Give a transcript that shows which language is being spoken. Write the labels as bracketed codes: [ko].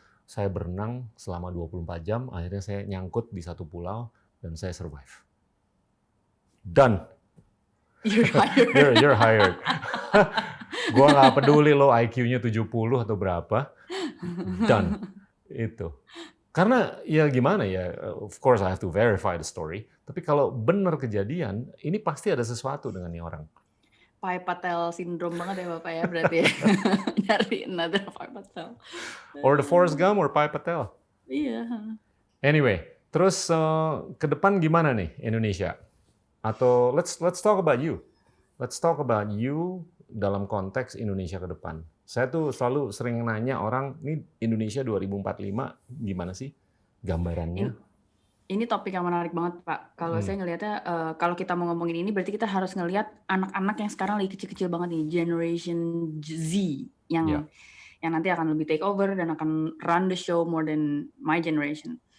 [id] Saya berenang selama 24 jam. Akhirnya saya nyangkut di satu pulau dan saya survive. Done. [en] You're hired. You're hired. [id] Gua nggak peduli lo IQ-nya 70 atau berapa. [en] Done. Itu. [id] Karena ya gimana ya, [en] of course I have to verify the story. [id] Tapi kalau benar kejadian, ini pasti ada sesuatu dengan nih orang. Pai Patel syndrome banget ya Bapak ya berarti ya. Nyari another Pai Patel. [en] Or the Forrest Gump or Pai Patel. [id] Iya. Anyway, terus ke depan gimana nih Indonesia? [en] Atau let's talk about you. Let's talk about you [id] dalam konteks Indonesia ke depan. Saya tuh selalu sering nanya orang, ini Indonesia 2045 gimana sih gambarannya? Ini topik yang menarik banget Pak. Kalau saya ngelihatnya, kalau kita mau ngomongin ini berarti kita harus ngelihat anak-anak yang sekarang lagi kecil-kecil banget nih, Generation Z yang nanti akan lebih take over dan akan [en] run the show more than my generation.